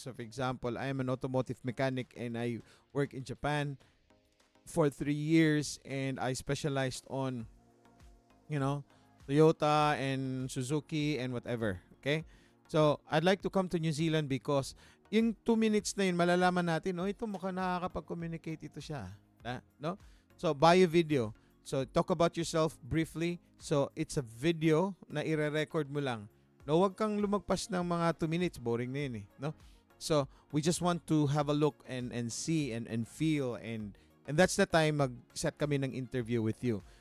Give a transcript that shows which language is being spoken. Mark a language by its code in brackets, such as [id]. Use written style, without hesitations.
[en] So for example, I am an automotive mechanic and I work in Japan for 3 years and I specialized on Toyota and Suzuki and whatever. Okay? So I'd like to come to New Zealand because [tl] yung 2 minutes na yun, malalaman natin, ito mukhang nakakapag-communicate ito siya. No? So bio video. [en] So talk about yourself briefly. So it's a video [tl] na ire-record mo lang. No, wag kang lumagpas ng mga 2 minutes, boring na yun no? [en] So we just want to have a look and see and feel and that's the time [tl] mag-set kami [en] ng interview with you.